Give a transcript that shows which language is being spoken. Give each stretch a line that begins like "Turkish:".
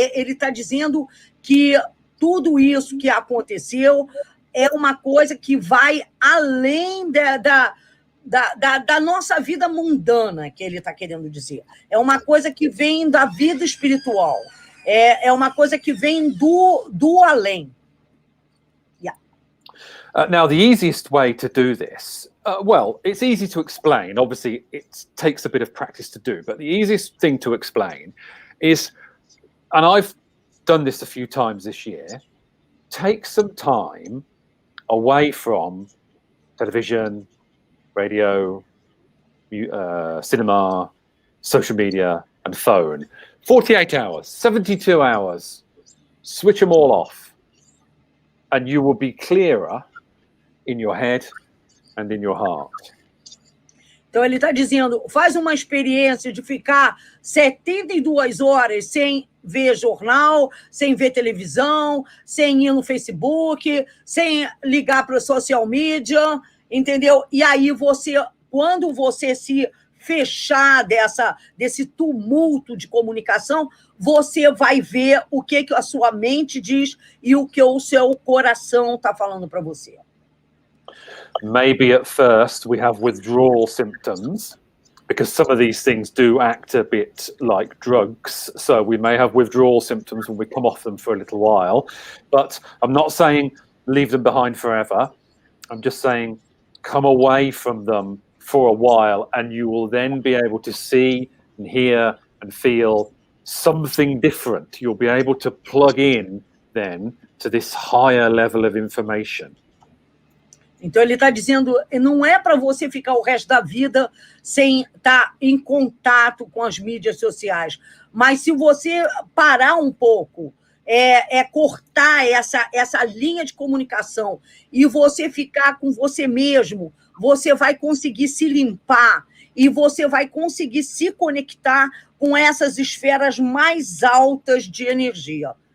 Portuguese: Ele está dizendo que tudo isso que aconteceu é uma coisa que vai além da nossa vida mundana, que ele está querendo dizer. É uma coisa que vem da vida espiritual. É uma coisa que vem do além.
English: Now, the easiest way to do this, well, it's easy to explain. Obviously, it takes a bit of practice to do, but the easiest thing to explain is, and I've done this a few times this year, take some time away from television, radio, cinema, social media, and phone. 48 hours, 72 hours, switch them all off, and you will be clearer in your head and in your heart.
Portuguese: Então, ele está dizendo, faz uma experiência de ficar 72 horas sem ver jornal, sem ver televisão, sem ir no Facebook, sem ligar para a social media, entendeu? E aí, quando você se fechar desse tumulto de comunicação, você vai ver o que a sua mente diz e o que o seu coração está falando para você.
English: Maybe at first we have withdrawal symptoms, because some of these things do act a bit like drugs. So we may have withdrawal symptoms when we come off them for a little while. But I'm not saying leave them behind forever. I'm just saying come away from them for a while, and you will then be able to see and hear and feel something different. You'll be able to plug in then to this higher level of information.
Portuguese: Então, ele está dizendo, não é para você ficar o resto da vida sem estar em contato com as mídias sociais, mas se você parar um pouco, cortar essa linha de comunicação e você ficar com você mesmo, você vai conseguir se limpar e você vai conseguir se conectar com essas esferas mais altas de energia.